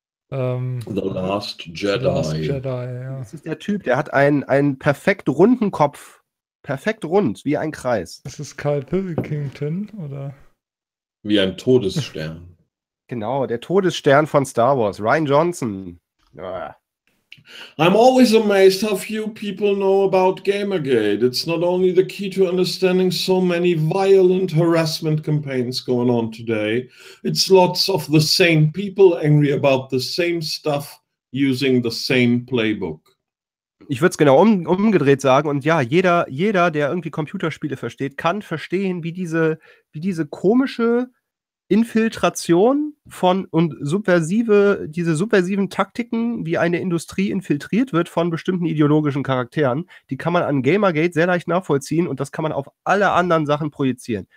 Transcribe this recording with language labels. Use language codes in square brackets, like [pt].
[en] The Last Jedi. [de] Ja. Das ist der Typ, der hat einen perfekt runden Kopf. Perfekt rund, wie ein Kreis. Das ist Carl Pilkington, oder? Wie ein Todesstern. Genau, der Todesstern von Star Wars, Rian Johnson. [en] I'm always amazed how few people know about Gamergate. It's not only the key to understanding so many violent harassment campaigns going on today. It's lots of the same people angry about the same stuff using the same playbook. [de] Ich würde es genau umgedreht sagen. Und ja, jeder, der irgendwie Computerspiele versteht, kann verstehen, wie diese komische Infiltration von und subversiven Taktiken, wie eine Industrie infiltriert wird von bestimmten ideologischen Charakteren, die kann man an Gamergate sehr leicht nachvollziehen und das kann man auf alle anderen Sachen projizieren.